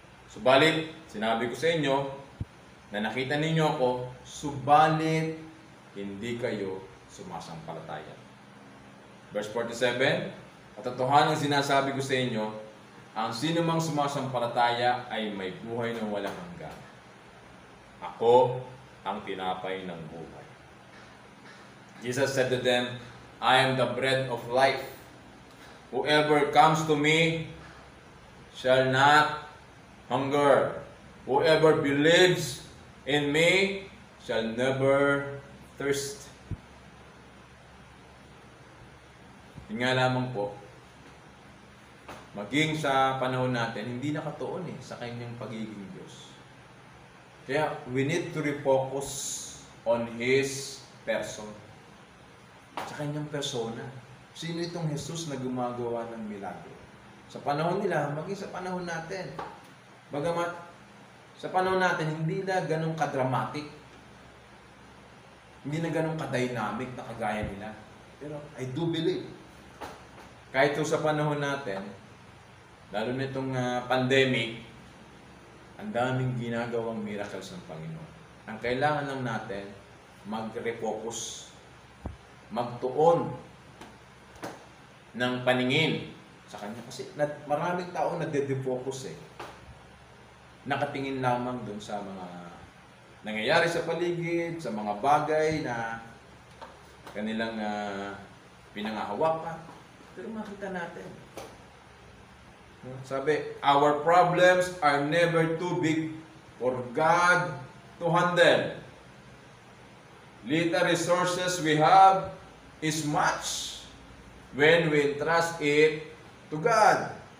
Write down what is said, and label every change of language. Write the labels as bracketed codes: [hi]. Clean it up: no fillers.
[tl] Subalit, sinabi ko sa inyo, na nakita ninyo ako, subalit hindi kayo sumasampalataya. Verse 47, katotohanan ang sinasabi ko sa inyo, ang sino mang sumasampalataya ay may buhay na walang hanggan. Ako ang tinapay ng buhay. [en] Jesus said to them, I am the bread of life. Whoever comes to me shall not hunger. Whoever believes in me shall never thirst. [tl] Yun nga lamang po, maging sa panahon natin, hindi nakatuon sa kanyang pagiging Diyos. [en] Kaya we need to refocus on His person. [tl] Sa kanyang persona. Sino itong Jesus na gumagawa ng milagro? Sa panahon nila, maging sa panahon natin. Bagamat, sa panahon natin, hindi na ganun kadramatic. Hindi na ganun kadynamic na kagaya nila. Pero [en] I do believe, [tl] kahit sa panahon natin, lalo na itong pandemic, ang daming ginagawang miracles ng Panginoon. Ang kailangan lang natin, mag-refocus, magtuon ng paningin sa Kanya. Kasi maraming tao nade-defocus Nakatingin lamang dun sa mga nangyayari sa paligid, sa mga bagay na kanilang pinangahawakan. Pero makita natin, sabi, [en] our problems are never too big for God to handle. Little resources we have is much when we entrust it to God.